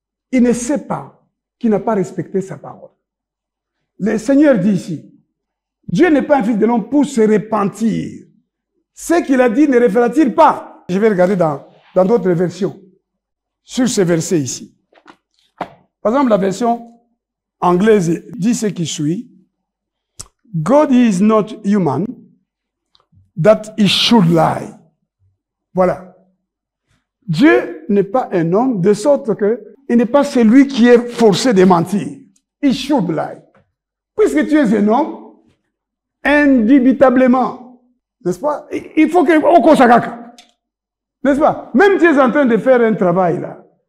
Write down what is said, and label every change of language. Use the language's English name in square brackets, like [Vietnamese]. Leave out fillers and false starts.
[French] Il ne sait pas qu'il n'a pas respecté sa parole. Le Seigneur dit ici, Dieu n'est pas un fils de l'homme pour se repentir. Ce qu'il a dit ne refera-t-il pas? Je vais regarder dans d'autres versions, sur ce verset ici. Par exemple, la version anglaise dit ce qui suit. [English] God is not human, that he should lie. [French] Voilà. Dieu n'est pas un homme, de sorte que il n'est pas celui qui est forcé de mentir. [English] He should lie. [French] Puisque tu es un homme, indubitablement, n'est-ce pas? Il faut que n'est-ce pas? Même tu es en train de faire un travail là.